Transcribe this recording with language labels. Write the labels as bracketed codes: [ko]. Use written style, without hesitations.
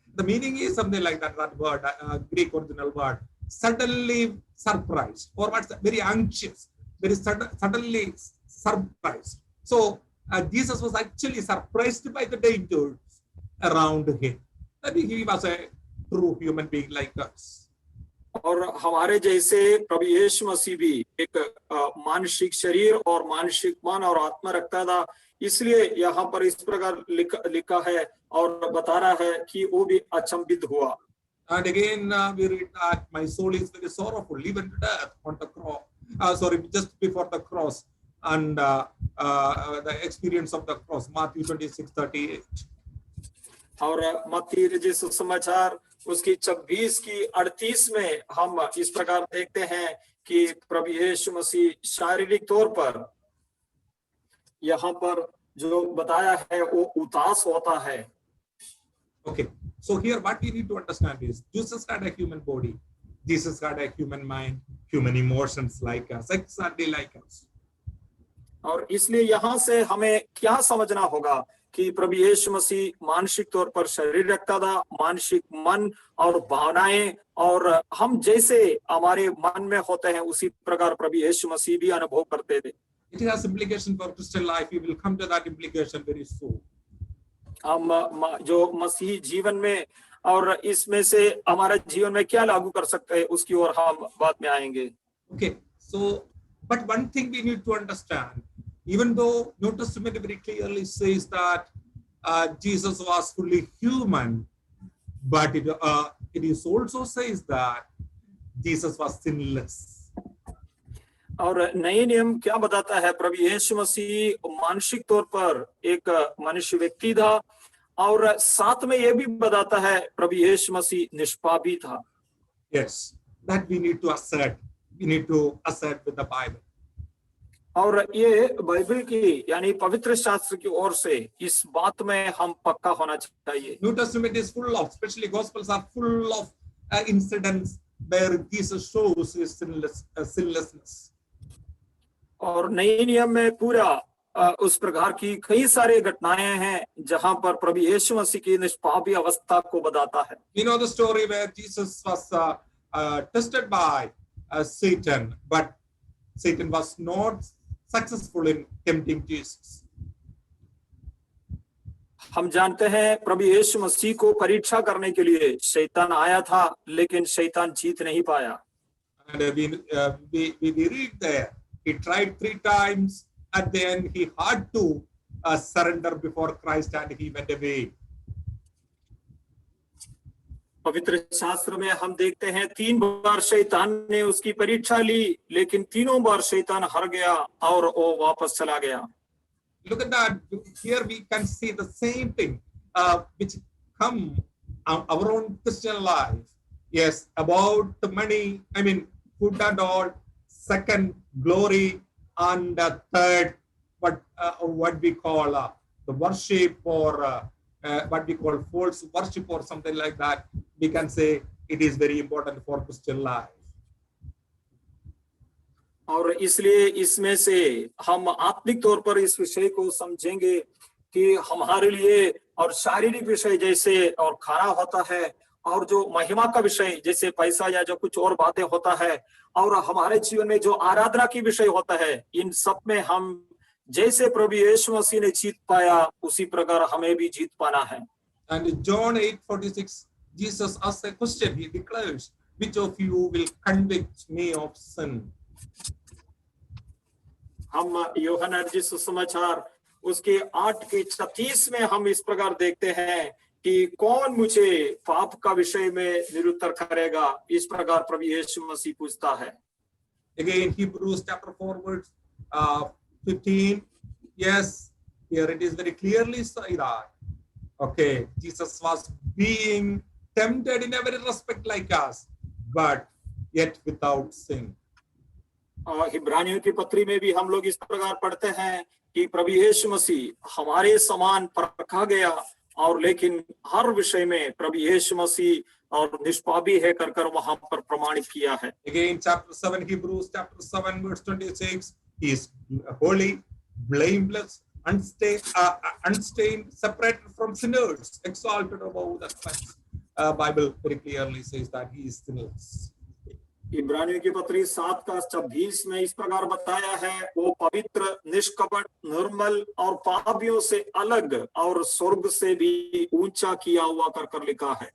[en] The meaning is something like that. That word, Greek original word, suddenly surprised, or what's very anxious, very suddenly surprised. So Jesus was actually surprised by the dangers around him. That he was a true human being like us. [hi] और हमारे जैसे प्रभु यीशु मसीह भी एक मानसिक शरीर और मानसिक मन और आत्मा रखता था, इसलिए यहाँ पर इस प्रकार लिखा है और बता रहा है कि वो भी अचंभित हुआ. [en] And again, we read that my soul is very sorrowful, even to death on the cross. Just before the cross, and the experience of the cross, Matthew 26:38. [hi] और मत्ती रचित सुसमाचार उसकी 26 की 38 में हम इस प्रकार देखते हैं कि प्रभु यीशु मसीह शारीरिक तौर पर यहाँ पर जो बताया है वो उदास होता है. [en] Okay, so here what we need to understand is Jesus had a human body, Jesus had a human mind, human emotions like us, exactly like us. [hi] और इसलिए यहाँ से हमें क्या समझना होगा कि प्रभु यीशु मसीह मानसिक तौर पर शरीर रखता था, मानसिक मन और भावनाएं, और हम जैसे हमारे मन में होते हैं उसी प्रकार प्रभु यीशु मसीह भी अनुभव करते थे. [en] It has implication for Christian life. We will come to that implication very soon. [hi] हम जो मसीह जीवन में और इसमें से हमारे जीवन में क्या लागू कर सकते हैं उसकी ओर हम बाद में आएंगे. [en] Okay, so but one thing we need to understand, even though New Testament very clearly says that Jesus was fully human, but it is also says that Jesus was sinless. [hi] और नए नियम क्या बताता है, प्रभु यीशु मसीह मानसिक तौर पर एक मनुष्य व्यक्ति था और साथ में यह भी बताता है प्रभु यीशु मसीह निष्पापी था. [en] Yes, that we need to assert. We need to assert with the Bible. [hi] और ये बाइबल की यानी पवित्र शास्त्र की ओर से इस बात में हम पक्का होना चाहिए. [en] New Testament is full of, especially Gospels are full of incidents where Jesus shows his sinlessness. [hi] और नए नियम में पूरा उस प्रकार की कई सारे घटनाएं हैं जहां पर प्रभु यीशु मसीह की निष्पापी अवस्था को बताता है. [en] You know the story where Jesus was tested by Satan, but Satan was not successful in tempting Jesus. [hi] हम जानते हैं प्रभु यीशु मसीह को परीक्षा करने के लिए शैतान आया था, लेकिन शैतान जीत नहीं पाया. [en] And we read there, he tried 3 times. At the end, he had to surrender before Christ, and he went away. [hi] पवित्र शास्त्र में हम देखते हैं 3 बार शैतान ने उसकी परीक्षा ली, लेकिन तीनों बार शैतान हार गया और वो वापस चला गया. [en] Look at that. Here we can see the same thing which come our own Christian life. Yes, about the money, I mean, food and all. Second, glory. And third, what we call the worship, or what we call false worship or something like that. We can say it is very important for Christian life. [hi] और इसलिए इसमें से हम आत्मिक तौर पर इस विषय को समझेंगे कि हमारे लिए और शारीरिक विषय जैसे और खाना होता है, और जो महिमा का विषय जैसे पैसा या जो कुछ और बातें होता है, और हमारे जीवन में जो आराधना की विषय होता है, इन सब में हम जैसे प्रभु यीशु मसीह ने जीत पाया उसी प्रकार हमें भी जीत पाना है. [en] And John 8:46, Jesus asked a question. He declares, "Which of you will convict me of sin?" [hi] हम यूहन्ना रचित सुसमाचार उसके 8:36 में हम इस प्रकार देखते हैं कि कौन मुझे पाप का विषय में निरुत्तर करेगा, इस प्रकार प्रभु यीशु मसीह पूछता है. [en] Again, Hebrews chapter 4 verse 15. Yes, here it is very clearly said that, okay, Jesus was being tempted in every respect like us, but yet without sin. [hi] इब्रानियों की पत्री में भी हम लोग इस प्रकार पढ़ते हैं कि प्रभु यीशु मसीह हमारे समान परखा गया, और लेकिन हर विषय में प्रभु यीशु मसीह और निष्पापी है कर वहां पर प्रमाणित किया है. [en] Again, chapter 7, Hebrews chapter 7 verse 26, he is holy, blameless, unstained, separated from sinners, exalted above the clouds. Bible very clearly says that he is sinless. [hi] इब्रानियों की पत्री 7:26 में इस प्रकार बताया है, वो पवित्र, निष्कपट, निर्मल और पापियों से अलग और स्वर्ग से भी ऊंचा किया हुआ कर लिखा है।